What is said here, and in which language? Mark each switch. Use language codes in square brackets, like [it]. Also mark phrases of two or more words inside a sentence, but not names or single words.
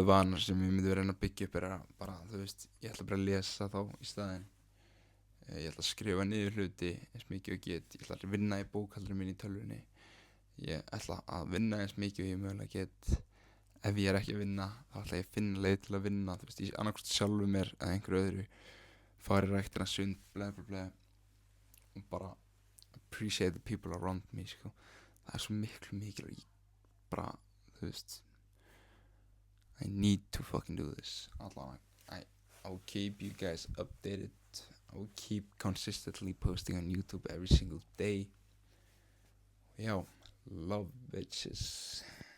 [is] vanar sem ég myndi reyna að byggja upp að bara, þú veist, ég ætla bara að lesa þá í staðinn ég ætla að skrifa niður hluti eins mikið og get, ég ætla að vinna í bókhaldurinn mín í tölvunni ég ætla að vinna eins mikið og ég mögulega get ef ég ekki að vinna, þá ætla ég að finna leið til að vinna, þú veist, ég annarkvæmst sjálfu mér eða einhverju öðru, fari ræktina sund, bla og bara [en] appreciate the people around me, [is] sko, það svo miklu bara, þú veist [en] I need to fucking do this, I'll keep you guys updated, I'll keep consistently posting on YouTube every single day, love bitches.